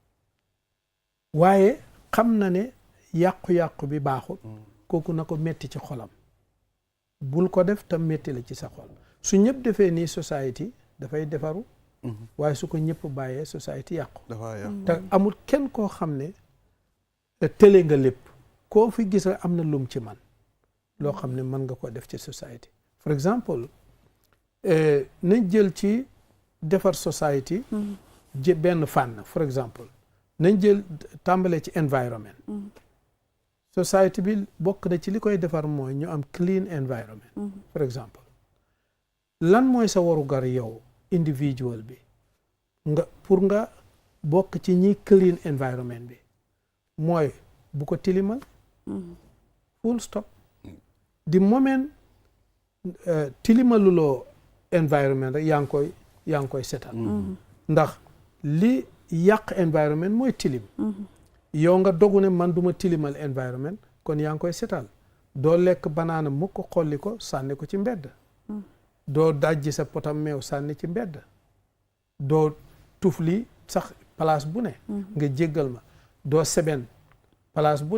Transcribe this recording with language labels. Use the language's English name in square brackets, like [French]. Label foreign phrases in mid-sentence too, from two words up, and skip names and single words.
[Wolof] waaye xam na ne yàqu-yàqu bi baaxut kooku na ko metti ci xolam bul ko def te metti la ci sa xol su ñëpp defee nii société dafay defaru waaye su ko ñëpp bàyyee société yàqu te amul kenn koo xam ne tële nga lépp koo fi gis rek am na lum ci man loo xam ne mën nga ko def ci société [English] for exemple [Wolof] nañ jël ci defar société benn fànn [English] for exemple [Wolof] nañ jël tàmbalee ci environment société bi bokk na ci li koy defar mooy ñu am [English] clean environment for exemple [Wolof] lan mooy sa warugar yow individual bi nga pour nga bokk ci ñi [English] clean environment [Wolof] bi mooy bu ko tilimal [English] full stop [Wolof] di moment tilimaluloo environment rek yaa ngi koy setal ndax li yàq environment mooy tilim yow nga dogu ne man duma tilimal environment kon yaa ngi koy setal doo lekk banaana mu ko xolli ko sànni ko ci mbedd doo dajji sa potam meew sànni ci mbedd doo tufli sax place bu ne nga jéggal ma doo seben place bu